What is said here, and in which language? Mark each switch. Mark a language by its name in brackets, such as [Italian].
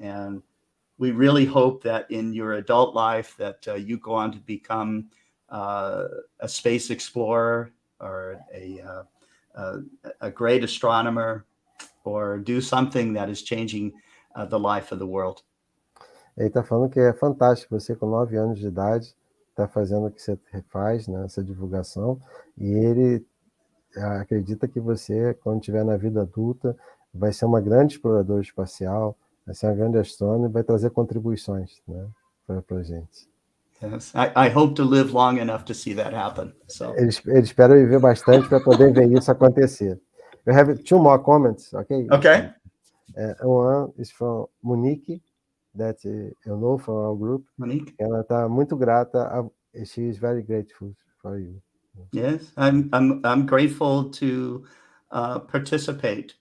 [English] And we really hope that in your adult life that you go on to become a space explorer or a great astronomer or do something that is changing the life of the world. [Portuguese] Ele está falando que é fantástico você com 9 anos de idade está fazendo o que você faz, né, essa divulgação, e ele acredita que você, quando estiver na vida adulta, vai ser uma grande exploradora espacial, vai ser uma grande astrônoma e vai trazer contribuições, né, para a gente. [English] Yes, I hope to live long enough to see that happen. So. [Portuguese] Ele espera viver bastante para poder ver isso acontecer. We have 2 more comments, okay? Okay. One is from Monique, that you know from our group. Monique. Ela está muito grata. [English] She is very grateful for you. Yes, I'm grateful to participate.